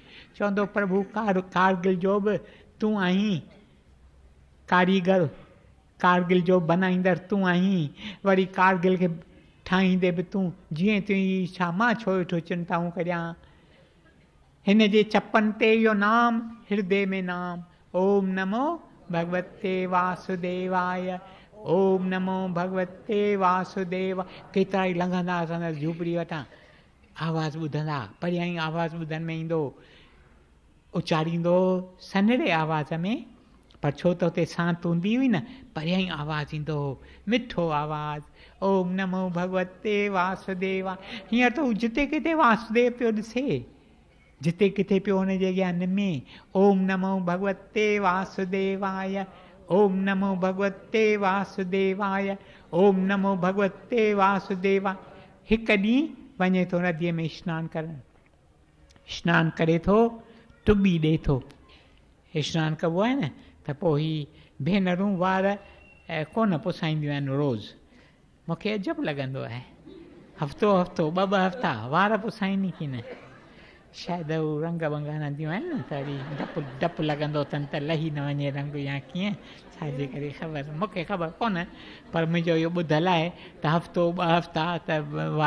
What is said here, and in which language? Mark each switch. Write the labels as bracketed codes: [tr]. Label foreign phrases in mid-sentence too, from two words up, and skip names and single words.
[sd] चवंदो प्रभु कारगिल जो बि तूं आहीं कारीगर, कारगिल जो बनाईंदड़ तूं आहीं, वरी कारगिल खे ठाहींदे बि तूं, जीअं तुंहिंजी इच्छा, मां छो वेठो चिंताऊं करियां। हिन जे चपनि ते इहो नाम, हृदय में नाम, [sa] ओम नमो भगवते वासुदेवाय, ओम नमो भगवते वासुदेव। [sd] केतिरा ई लंघंदा असां झूपड़ी वटां, आवाज़ ॿुधंदा, परियां ई आवाज़ ॿुधण में ईंदो, उचारींदो सन्हड़े आवाज़ में, पर छो त हुते सांत हूंदी हुई न, परियां ई आवाज़ ईंदो हो, मिठो आवाज़। [sa] ओम नमो भगवते वासुदेवा। [sd] हींअर त हू जिते किथे वासुदेव पियो ॾिसे, जिते किथे पियो हुनजे ज्ञान में [sa] ओम नमो भगवते वासुदेवाय, ओम नमो भगवते वासुदेवाय, ओम नमो भगवते वासुदेवा। [sd] हिकु ॾींहुं वञे थो नदीअ में सनानु करणु, सनानु करे थो, टुॿी ॾिए थो। सनानु कबो आहे न, त पोइ ही भेनरूं वार कोन पुसाईंदियूं आहिनि रोज़। मूंखे अजब लॻंदो आहे, हफ़्तो हफ़्तो ॿ ॿ हफ़्ता वार पुसाईंदी की न, शायदि हू रंग वंग हणंदियूं आहिनि न, त वरी डपु लॻंदो अथनि त लही न वञे रंग या कीअं, छाजे करे ख़बर, मूंखे ख़बर कोन, पर मुंहिंजो इहो ॿुधल आहे त हफ़्तो ॿ हफ़्ता त वार।